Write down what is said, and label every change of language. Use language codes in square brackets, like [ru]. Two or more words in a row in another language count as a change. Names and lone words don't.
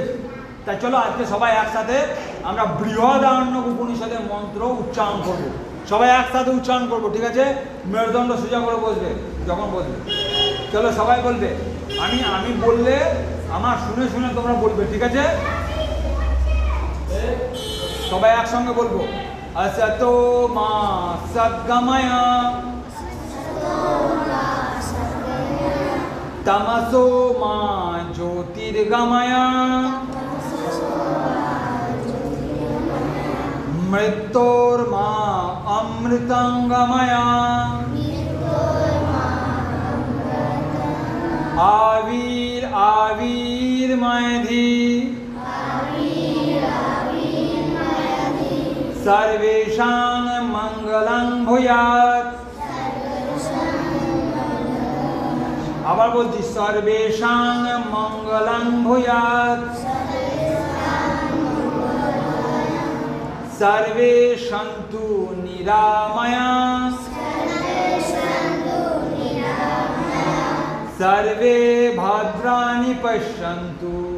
[bn] তাই চলো আজকে সবাই একসাথে আমরা বৃহদারণ্যক উপনিষদের মন্ত্র উচ্চারণ করব। সবাই একসাথে উচ্চারণ করব, ঠিক আছে? মেরুদণ্ড সোজা করে বসবে যখন বসবে। চলো সবাই বলবে, আমি বললে আমার শুনে শুনে তোমরা বলবে, ঠিক আছে? সবাই একসঙ্গে বলবো, [sa] असतो मा सद्गमय तमसो मा ज्योतिर्गमय मृत्योर्मा अमृतंगमय आवीर आवीर्मयधि सर्वेषां मंगलं भूयात्। [bn] আবার বলছি, [sa] सर्वेषां मंगलं भूयात्। सर्वे सन्तु निरामयाः। सर्वे भद्राणि पश्यन्तु।